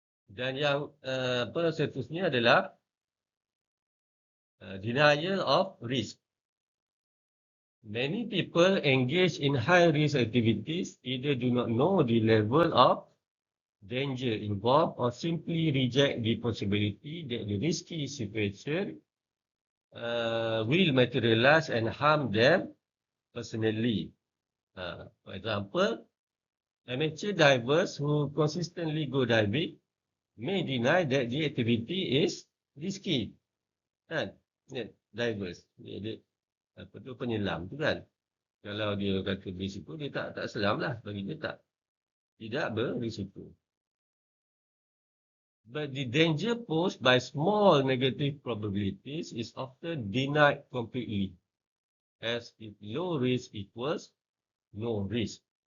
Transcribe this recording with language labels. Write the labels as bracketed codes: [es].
[ms] Dan yang seterusnya adalah denial of risk. [en] Many people engage in high-risk activities either do not know the level of danger involved or simply reject the possibility that the risky situation will materialize and harm them personally. For example, amateur divers who consistently go diving may deny that the activity is risky. [ms] Kan? Divers. Dia penyelam tu kan. Kalau dia kata berisiko, dia tak selam lah. Bagi dia tidak berisiko. [en] But the danger posed by small negative probabilities is often denied completely, as if low risk equals no risk.